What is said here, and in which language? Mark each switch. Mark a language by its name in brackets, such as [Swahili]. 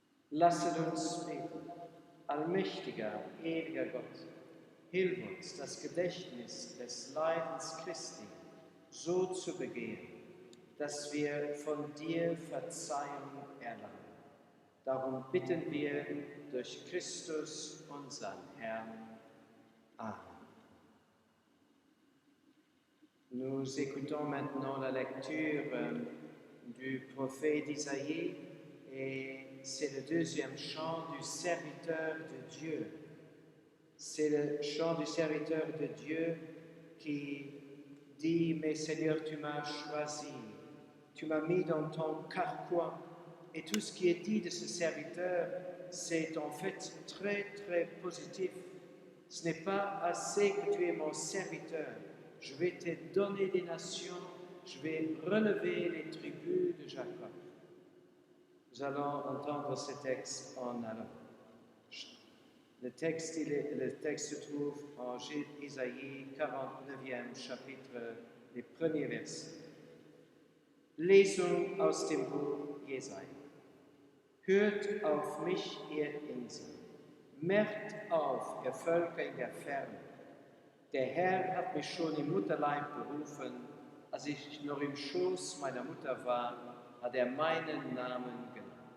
[German] Lasset uns beten. Allmächtiger, ewiger Gott, hilf uns, das Gedächtnis des Leidens Christi so zu begehen, dass wir von dir Verzeihung erlangen. Darum bitten wir durch Christus, unseren Herrn. Amen. [French] Nous écoutons maintenant la lecture du prophète Isaïe et c'est le deuxième chant du serviteur de Dieu. C'est le chant du serviteur de Dieu qui dit « Mais Seigneur, tu m'as choisi, tu m'as mis dans ton carquois. » Et tout ce qui est dit de ce serviteur, c'est en fait très, très positif. Ce n'est pas assez que tu es mon serviteur. Je vais te donner des nations, je vais relever les tribus de Jacob. Nous allons entendre ce texte en allemand. Le texte se trouve en Isaïe 49e chapitre, les premiers versets. [German] Lesung aus dem Buch Jesaja. Hört auf mich, ihr Inseln. Merkt auf, ihr Völker in der Ferne. Der Herr hat mich schon im Mutterleib berufen. Als ich noch im Schoß meiner Mutter war, hat er meinen Namen genannt.